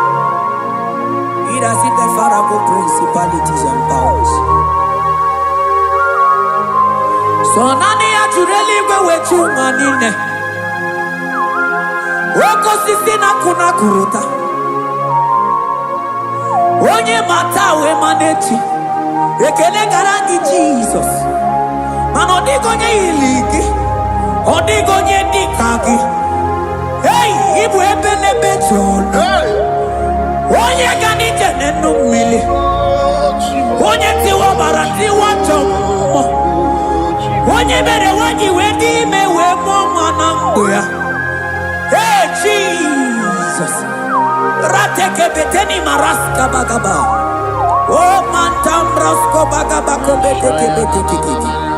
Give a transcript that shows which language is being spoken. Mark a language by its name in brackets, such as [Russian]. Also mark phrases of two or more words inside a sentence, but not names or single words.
[English] He that sitteth far above principalities and powers. [Igbo] So naanị ya jụrụ eluigwe wee chi ụwa niile. Oke osisi na-akụ na-akụrụta. Onye ma taa wee ma n'echi. Ekele gara gị Jizọs. Mana ọ dịghị onye yiri gị. Ọ dịghị onye dị ka gị. Hey, ị bụ ebe n'ebe ji ọnụ. Hey! Onye ga n'ije n'enu mmiri. Oh, Jesus. Onye tiwa ọbara, tiwa ajọ mmụọ. [English] Oh, Jesus. [Igbo] Onye mere nwaanyị wee dị ime wee mụọ nwa na ndụ ya. [English] Hey, Jesus. Ratekebeteni maraska bagaba. Oh, mantambrasko bagaba kobetekebetekebeteke.